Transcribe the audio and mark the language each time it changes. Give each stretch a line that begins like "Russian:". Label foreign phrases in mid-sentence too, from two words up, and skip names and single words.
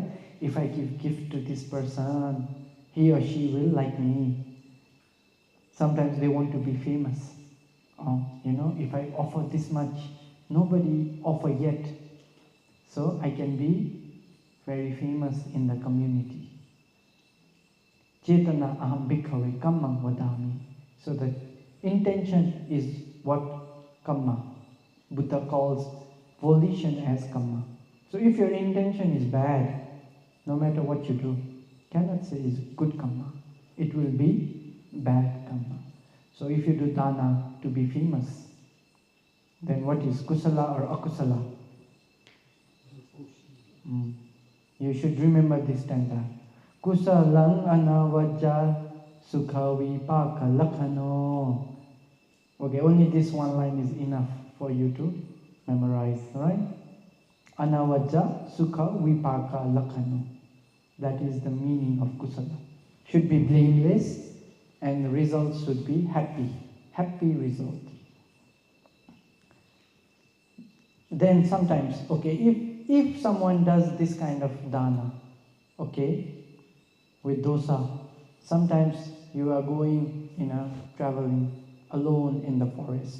English: If I give gift to this person, he or she will like me. Sometimes they want to be famous. You know, if I offer this much, nobody offer yet. So I can be very famous in the community.
Pali: Cetana aham bhikkhave kammam vadami.
English: So the intention is what kamma. Buddha calls volition as kamma. So if your intention is bad, no matter what you do, cannot say is good kamma. It will be bad kamma. So if you do dana to be famous, then what is kusala or akusala? You should remember this stanza.
Pali: Kusalang anavajja sukha vipaka lakhano.
English: Okay, only this one line is enough for you to memorize, right?
Pali: Anavajja sukha vipaka lakhano.
English: That is the meaning of kusala. Should be blameless and the result should be happy. Happy result. Then sometimes, okay, if someone does this kind of dana, okay, with dosa, sometimes you are going, traveling alone in the forest.